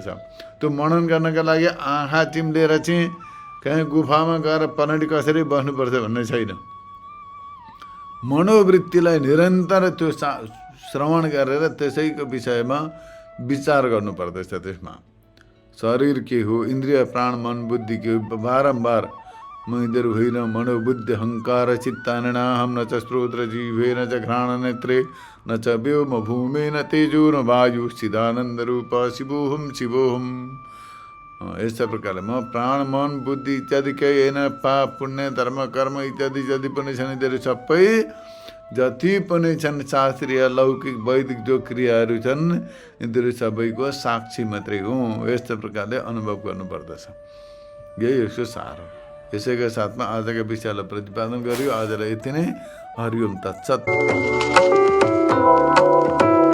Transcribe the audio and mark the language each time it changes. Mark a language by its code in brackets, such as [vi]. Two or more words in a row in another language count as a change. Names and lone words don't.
[ne] त्यो मनन गर्नका लागि आँखा चिम्लेर चाहिँ कहीँ गुफामा गएर पनौटी कसरी बस्नुपर्छ भन्ने छैन। मनोवृत्तिलाई निरन्तर त्यो श्रवण गरेर त्यसैको विषयमा विचार गर्नुपर्दछ। त्यसमा शरीर के हो, इन्द्रिय प्राण मन बुद्धि के हो, बारम्बार म यिनीहरू होइन [sa] मनोबुद्धि अहङ्कार चित्ताननाहं न च श्रोत्र जिह्वे न च घ्राण नेत्रे न च व्योम भूमे न तेजो न वायु चिदानन्द रूप शिवोहम शिवोहम। [ne] यस्ता प्रकारले म प्राण मन बुद्धि इत्यादि केही होइन, पाप पुण्य धर्म कर्म इत्यादि जति पनि छन् यिनीहरू सबै जति पनि छन् शास्त्रीय लौकिक वैदिक जो क्रियाहरू छन् यिनीहरू सबैको साक्षी मात्रै हो। यस्तो प्रकारले अनुभव गर्नुपर्दछ। यही यसको सार हो। यसैका साथमा आजका विषयलाई प्रतिपादन गरियो। आजलाई यति नै। [sa] हरि ओम तत्सत्।